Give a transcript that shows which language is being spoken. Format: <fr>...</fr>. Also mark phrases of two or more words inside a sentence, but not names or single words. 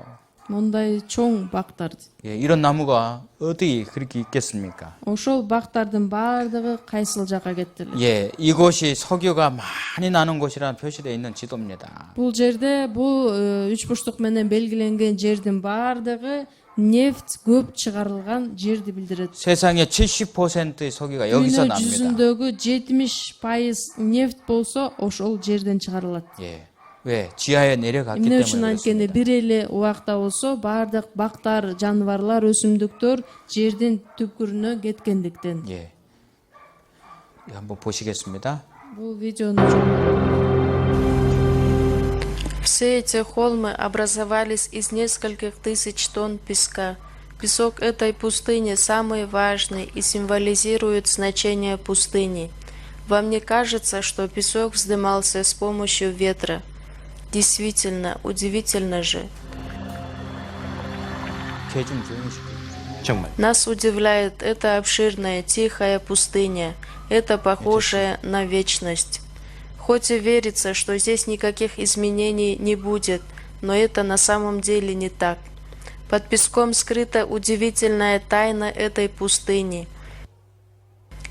<ky>Мындай чоң бактар.</ky> <ko>예, 이런 나무가 어디 그렇게 있겠습니까?</ko> <ky>Ошол бактардын баардыгы кайсыл жака кетти эле?</ky> <ko>예, 이곳이 석유가 많이 나는 곳이라는 표시되어 있는 지도입니다.</ko> <ky>Бул жерде бул үч бурчтук менен белгиленген жердин баардыгы нефть көп чыгарылган жерди билдирет.</ky> <ko>세상의 70%의 석유가 여기서</ko> <ky>Дүйнө</ky> <ko>납니다.</ko> <ky>жүзүндөгү 70% нефть болсо ошол жерден чыгарылат.</ky> <ko>예, 왜? 지하에 내려갔기</ko> <ky>Эмне</ky> <ko>때문에</ko> <ky>үчүн анткени</ky> <ko>그렇습니다.</ko> <ky>бир эле убакта болсо баардык бактар, жаныбарлар, өсүмдүктөр жердин түпкүрүнө кеткендиктен.</ky> <ko>예, 예, 한번 보시겠습니다.</ko> <ky>Бул видеону</ky> <ru>Все эти холмы образовались из нескольких тысяч тонн песка. Песок этой пустыни самый важный и символизирует значение пустыни. Вам не кажется, что песок вздымался с помощью ветра? Действительно, удивительно же.</ru> <ko>개 좀 조용히 시켜주세요. 정말</ko> <ru>Нас удивляет эта обширная, тихая пустыня, это похожее на вечность. Хоть и верится, что здесь никаких изменений не будет, но это на самом деле не так. Под песком скрыта удивительная тайна этой пустыни.</ru>